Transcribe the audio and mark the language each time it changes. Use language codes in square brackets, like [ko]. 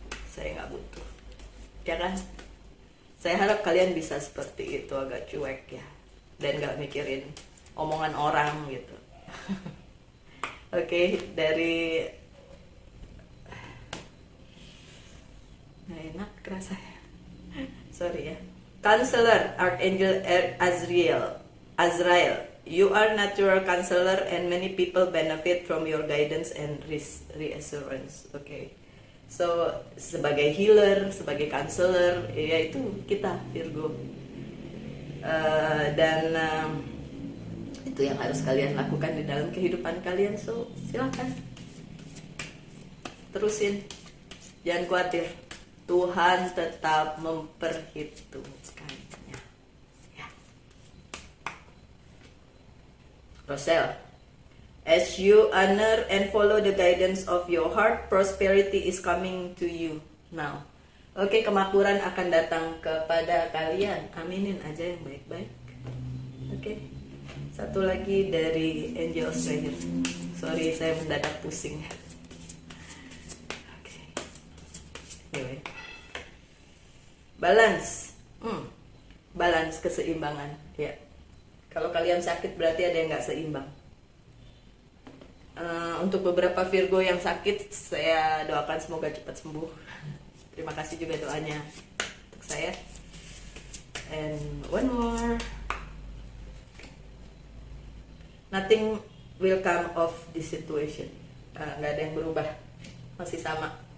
[id] Saya nggak butuh, ya kan? Saya harap kalian bisa seperti itu, agak cuek ya, dan nggak mikirin omongan orang gitu. Oke, dari nggak enak kerasa ya. Sorry ya. [en] Counselor Archangel Azrael, you are natural counselor and many people benefit from your guidance and reassurance. Okay. [id] So, sebagai healer, sebagai counselor, ya itu kita Virgo. Dan itu yang harus kalian lakukan di dalam kehidupan kalian. So, silakan terusin, jangan khawatir. Tuhan tetap memperhitungkannya. Ya. [en] Rosel, as you honor and follow the guidance of your heart, prosperity is coming to you now. [id] Oke, kemakmuran akan datang kepada kalian. Aminin aja yang baik-baik. Oke. Satu lagi dari Angel Australia. Sorry, saya mendadak pusing. Oke. Anyway. [en] Balance. Balance, keseimbangan. Ya. [id] Kalau kalian sakit berarti ada yang nggak seimbang. Untuk beberapa Virgo yang sakit, saya doakan semoga cepat sembuh. Terima kasih juga doanya untuk saya. [en] And one more, nothing will come of this situation. [id] Nggak ada yang berubah, masih sama.